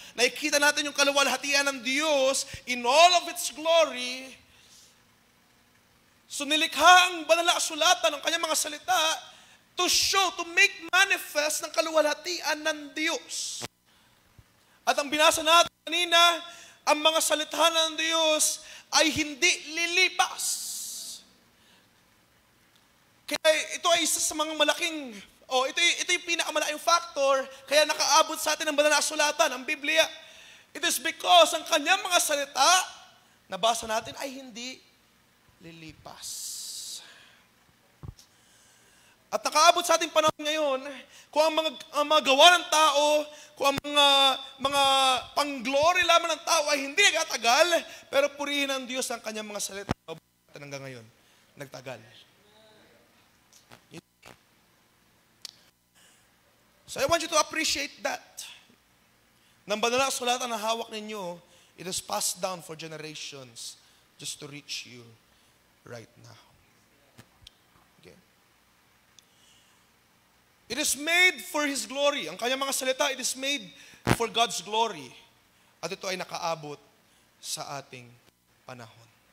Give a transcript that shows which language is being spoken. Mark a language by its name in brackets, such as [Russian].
[Filipino] Nakikita natin yung kaluwalhatian ng Diyos [English] in all of its glory. [Filipino] So nilikha ang banal na kasulatan ng kanyang mga salita [English] to show, to make manifest [Filipino] ng kaluwalhatian ng Diyos. At ang binasa natin kanina, ang mga salita ng Diyos ay hindi lilipas. Kaya ito ay isa sa mga malaking, ito yung pinakamalaking factor, kaya nakaabot sa atin ang banal na kasulatan, ang Biblia. [English] It is because [Filipino] ang kanyang mga salita, nabasa natin, ay hindi lilipas. At nakaabot sa ating panahon ngayon, kung ang mga gawa ng tao, kung ang mga pang-glory lamang ng tao ay hindi nagtatagal, pero purihin ng Diyos ang kanyang mga salita hanggang ngayon, nagtagal. [English] So I want you to appreciate that. [Filipino] Nang banal na kasulatan na hawak ninyo, [English] it is passed down for generations just to reach you right now. Okay. It is made for His glory. [Filipino] Ang kanyang mga salita, [English] it is made for God's glory. [Filipino] At ito ay nakaabot sa ating panahon.